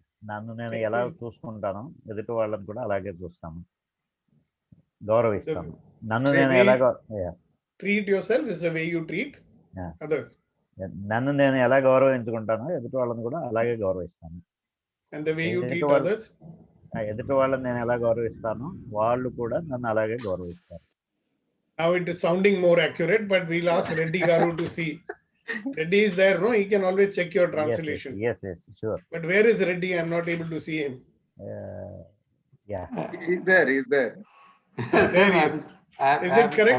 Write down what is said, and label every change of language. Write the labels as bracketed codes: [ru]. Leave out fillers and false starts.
[te] నన్ను నేను ఎలా చూసుకుంటాను ఎదుటి వాళ్ళని కూడా అలాగే చూస్తాను, గౌరవిస్తాను. నన్ను నేను ఎలా [en] treat yourself is the way you treat others. [te] నన్ను నేను ఎలా గౌరవించుకుంటానో ఎదుటి వాళ్ళని కూడా అలాగే గౌరవిస్తాను. [en] And the way you treat others? [te] ఎదుటి వాళ్ళని నేను ఎలా గౌరవిస్తానో వాళ్ళు కూడా నన్ను అలాగే గౌరవిస్తారు. [en] Now it is sounding more accurate, but we'll ask Reddy Garu to see. Reddy is there, no? He can always check your translation. Yes, sure. But where is Reddy? I'm not able to see him. Yeah. He's there. There he is. Is it correct?